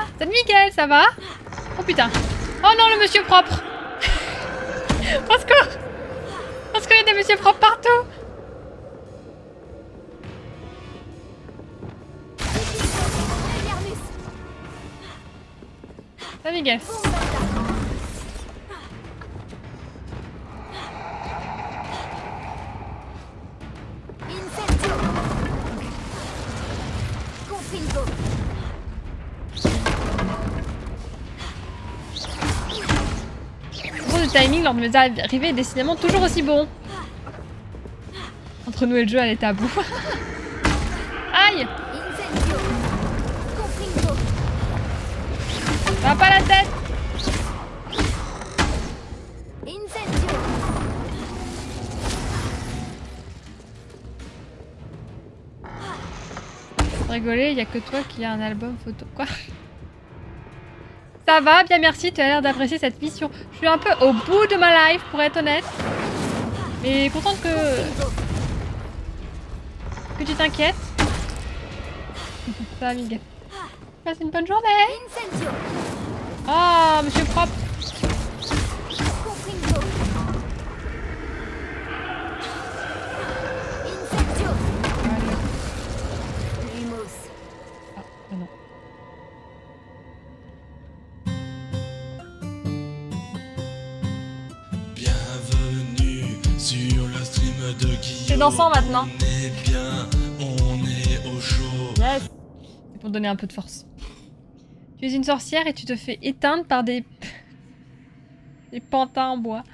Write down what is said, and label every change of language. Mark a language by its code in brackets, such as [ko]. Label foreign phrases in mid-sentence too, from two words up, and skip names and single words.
[fr] C'est Miguel, ça va? Oh putain! Oh non, le monsieur propre! Au secours! Au secours, il y a des messieurs propres partout! Ça Miguel. Incendio. Confringo. Le timing lors de mes arrivées est décidément toujours aussi bon. Entre nous et le jeu, elle est à bout. Aïe! Incendio. Confringo. Ça va pas la tête! Incendio. Pour rigoler, y a que toi qui a un album photo. Quoi? Ça va, bien merci, tu as l'air d'apprécier cette mission. Je suis un peu au bout de ma life, pour être honnête. Mais contente que tu t'inquiètes. Ça va, Miguel. Passe une bonne journée. Incendio. Ah, monsieur propre. Confringo. Incendio. Lumos. Ah, non. Bienvenue sur le stream de Guillaume. C'est dansant maintenant. On est bien, on est au chaud. Yes. C'est pour donner un peu de force. Tu es une sorcière et tu te fais éteindre par des pantins en bois.